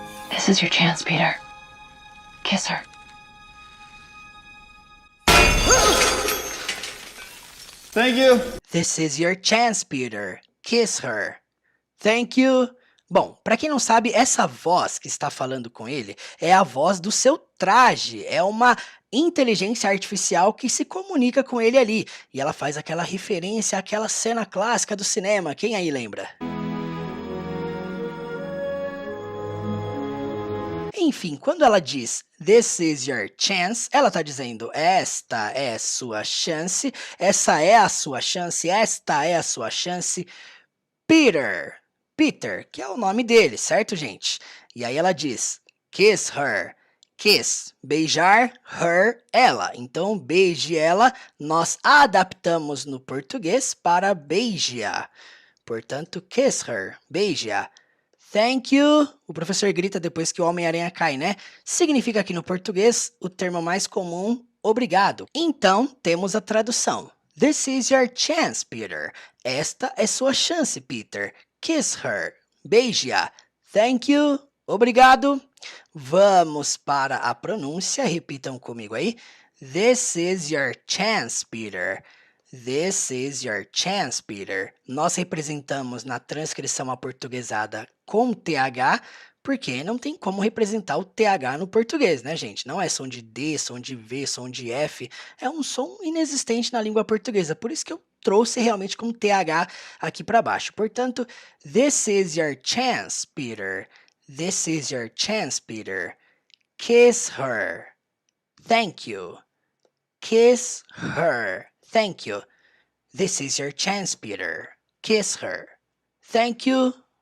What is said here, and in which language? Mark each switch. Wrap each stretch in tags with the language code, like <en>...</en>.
<en>This is your chance, Peter. Kiss her. Thank you. This is your chance, Peter. Kiss her. Thank you.</en> <pt>Bom, para quem não sabe, essa voz que está falando com ele é a voz do seu traje. É uma inteligência artificial que se comunica com ele ali. E ela faz aquela referência àquela cena clássica do cinema. Quem aí lembra? Enfim, quando ela diz</pt> <en>This is your chance,</en> <pt>ela está dizendo esta é sua chance, essa é a sua chance, esta é a sua chance. Peter, que é o nome dele, certo, gente? E aí ela diz</pt> <en>kiss her.</en> <pt>Kiss, beijar, her, ela. Então, beije ela, nós adaptamos no português para beije-a. Portanto,</pt> <en>kiss her,</en> <pt>beije-a.</pt> <en>Thank you,</en> <pt>o professor grita depois que o Homem-Aranha cai, né? Significa aqui no português o termo mais comum, obrigado. Então, temos a tradução.</pt> <en>This is your chance, Peter.</en> <pt>Esta é sua chance, Peter.</pt> <en>Kiss her,</en> <pt>beije-a.</pt> <en>Thank you,</en> <pt>Obrigado. Vamos para a pronúncia. Repitam comigo aí.</pt> <en>This is your chance, Peter. This is your chance, Peter.</en> <pt>Nós representamos na transcrição aportuguesada com TH, porque não tem como representar o TH no português, né, gente? Não é som de D, som de V, som de F. É um som inexistente na língua portuguesa. Por isso que eu trouxe realmente com TH aqui para baixo. Portanto,</pt> <en>this is your chance, Peter. This is your chance, Peter. Kiss her. Thank you. Kiss her. Thank you. This is your chance, Peter. Kiss her. Thank you.</en>